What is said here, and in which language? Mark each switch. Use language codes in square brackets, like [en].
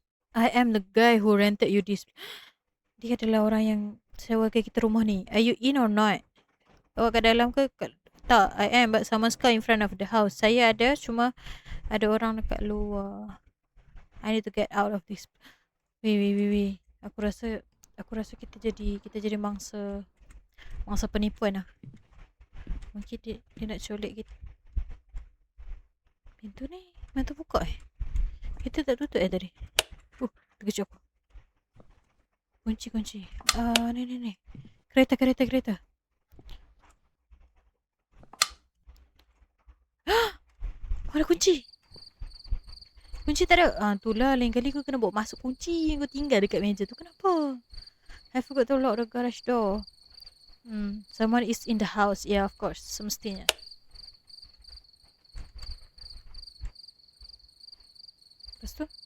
[en] I am the guy who rented you this. [ms] Dia adalah orang yang sewakan kita rumah ni. [en] Are you in or not? [ms] Awak kat dalam ke? [en] Tak, I am, but someone's car in front of the house. [ms] Saya ada, cuma ada orang dekat luar. [en] I need to get out of this. Wait. [ms] Aku rasa kita jadi mangsa penipuan lah. Mungkin dia nak colek kita. Pintu ni, mana buka Kita tak tutup tadi. Terkejut aku. Kunci. Ni. Kereta. Ada kunci. Kunci tak ada. Itulah lain kali kau kena bawa masuk kunci yang kau tinggal dekat meja tu. Kenapa? [en] I forgot to lock the garage door. Someone is in the house. Yeah, of course. [ms] Semestinya. Lepas tu?